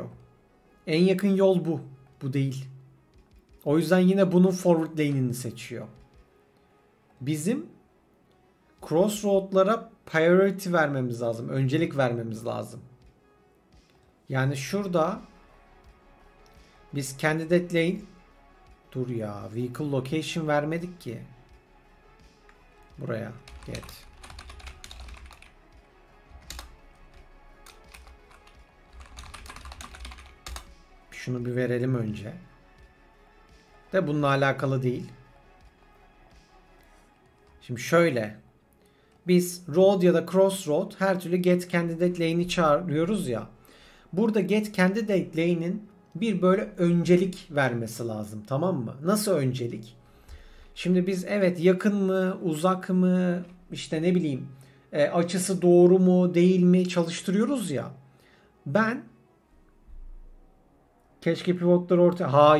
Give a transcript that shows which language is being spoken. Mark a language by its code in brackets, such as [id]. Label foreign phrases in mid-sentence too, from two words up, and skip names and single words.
[tr] En yakın yol bu. Bu değil. O yüzden yine bunun forward lane'ini seçiyor. Bizim crossroad'lara priority vermemiz lazım. Öncelik vermemiz lazım. Yani şurada biz [en] candidate lane vehicle location [tr] vermedik ki. Buraya get. Şunu bir verelim önce. De bununla alakalı değil. Şimdi şöyle. Biz road ya da crossroad her türlü [en] get candidate lane'i [tr] çağırıyoruz ya. Burada [en] get candidate lane'in [tr] bir böyle öncelik vermesi lazım, tamam mı? Nasıl öncelik? Şimdi biz evet yakın mı, uzak mı, işte ne bileyim açısı doğru mu, değil mi çalıştırıyoruz ya. Ben keşke pivotları ortaya...